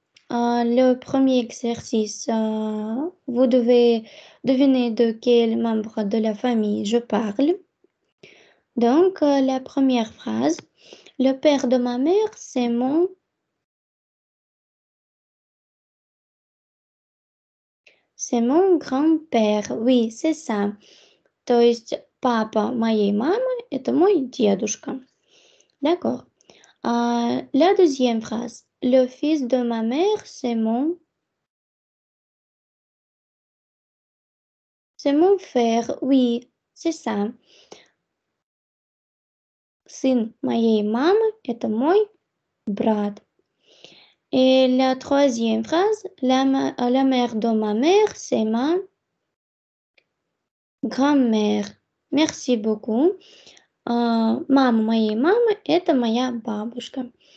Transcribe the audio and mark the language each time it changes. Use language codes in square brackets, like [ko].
[fr] Le premier exercice, vous devez deviner de quel membre de la famille je parle. Donc, la première phrase, le père de ma mère, c'est mon grand-пère. Oui, c'est ça. [ru] То есть папа моей мамы — это мой дедушка. [fr] D'accord. La deuxième phrase, le fils de ma mère, c'est mon frère. Oui, c'est ça. [ru] Сын моей мамы — это мой брат. [fr] Et la troisième phrase, la mère de ma mère, c'est ma grand-mère. Merci beaucoup. [ru] Мама моей мамы — это моя бабушка.